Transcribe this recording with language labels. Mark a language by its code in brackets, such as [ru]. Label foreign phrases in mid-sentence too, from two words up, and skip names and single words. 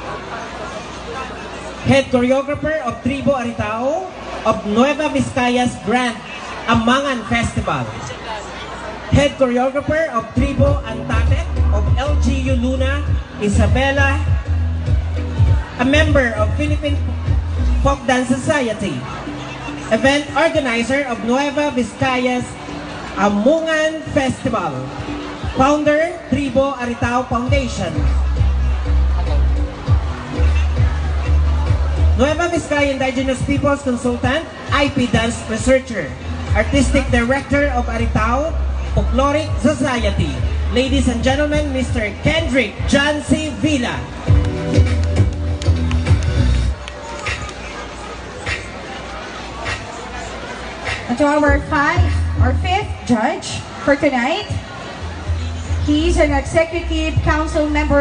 [en] Head choreographer of Tribo Aritao of Nueva Vizcaya's Grand Amangan Festival. Head choreographer of Tribo Antatet of LGU Luna, Isabela. A member of Philippine Folk Dance Society. Event organizer of Nueva Vizcaya's Amungan Festival. Founder, Tribo Aritao Foundation. Nueva Vizcaya Indigenous Peoples Consultant, IP Dance Researcher. Artistic Director of Aritao Folkloric Society. Ladies and gentlemen, Mr. Kendrick John C. Villa. And to our fifth judge for tonight, he's an Executive Council member